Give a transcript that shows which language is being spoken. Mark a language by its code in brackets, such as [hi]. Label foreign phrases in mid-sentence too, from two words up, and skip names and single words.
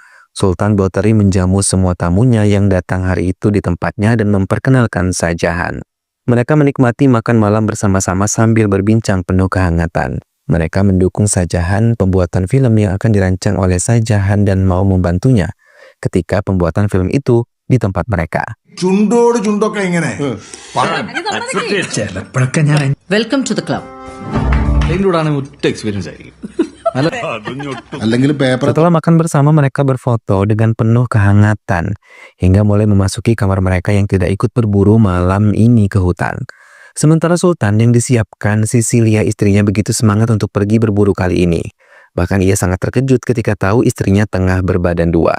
[id] Sultan Battery menjamu semua tamunya yang datang hari itu di tempatnya dan memperkenalkan Sajahan. Mereka menikmati makan malam bersama-sama sambil berbincang penuh kehangatan. Mereka mendukung Sajahan pembuatan film yang akan dirancang oleh Sajahan dan mau membantunya ketika pembuatan film itu di tempat mereka. [en] Welcome to the club. Experience. [ml] അല്ലെങ്കിൽ പേപ്പർ [id] Setelah makan bersama, mereka berfoto dengan penuh kehangatan hingga mulai memasuki kamar mereka yang tidak ikut berburu malam ini ke hutan. Sementara Sultan yang disiapkan Sisilia istrinya begitu semangat untuk pergi berburu kali ini. Bahkan ia sangat terkejut ketika tahu istrinya tengah berbadan dua.